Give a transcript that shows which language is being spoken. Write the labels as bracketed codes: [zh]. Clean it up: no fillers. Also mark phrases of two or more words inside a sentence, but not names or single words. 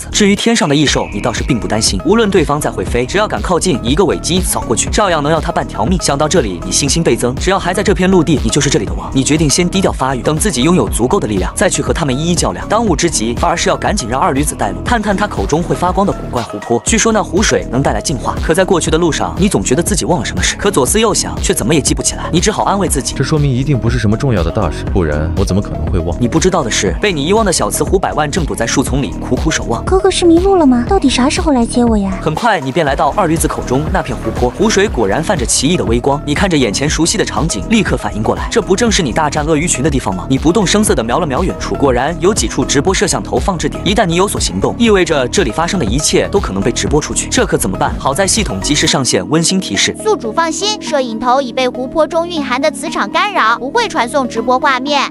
[zh] 至於天上的異獸，你倒是並不擔心，無論對方再會飛，只要敢靠近，一個尾擊掃過去，照樣能要他半條命。想到這裡，你信心倍增，只要還在這片陸地，你就是這裡的王。你決定先低調發育，等自己擁有足夠的力量，再去和他們一一較量。當務之急，反而是要趕緊讓二驢子帶路，探探他口中會發光的古怪湖泊。據說那湖水能帶來淨化，可在過去的路上，你總覺得自己忘了什麼事，可左思右想，卻怎麼也記不起來。你只好安慰自己，這說明一定不是什麼重要的大事，不然我怎麼可能會忘？你不知道的是，被你遺忘的小雌虎百萬正躲在樹叢裡苦苦守望。哥哥是迷路了嗎？到底啥時候來接我呀？很快，你便來到二驢子口中那片湖泊，湖水果然泛着奇異的微光。你看着眼前熟悉的場景，立刻反應過來，這不正是你大戰鱷魚群的地方嗎？你不動聲色地瞄了瞄遠處，果然有幾處直播攝像頭放置點。一旦你有所行動，意味着這裡發生的一切都可能被直播出去，這可怎麼辦？好在系統及時上線溫馨提示： 宿主放心，攝影頭已被湖泊中蘊含的磁場干擾，不會傳送直播畫面。